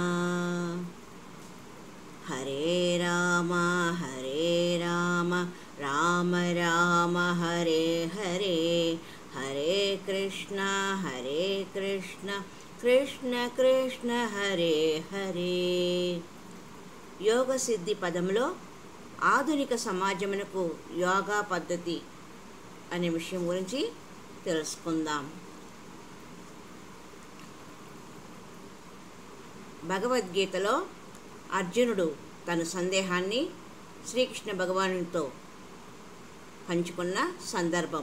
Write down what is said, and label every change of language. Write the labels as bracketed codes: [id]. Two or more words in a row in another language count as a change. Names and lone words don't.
[sa] हरे राम राम राम हरे हरे, हरे कृष्ण कृष्ण कृष्ण हरे हरे। [te] యోగ సిద్ధి పదంలో ఆధునిక సమాజమునకు యోగా పద్ధతి అనే విషయం గురించి తెలుసుకుందాం. భగవద్గీతలో అర్జునుడు తన సందేహాన్ని శ్రీకృష్ణ భగవానుడితో పంచుకున్న సందర్భం.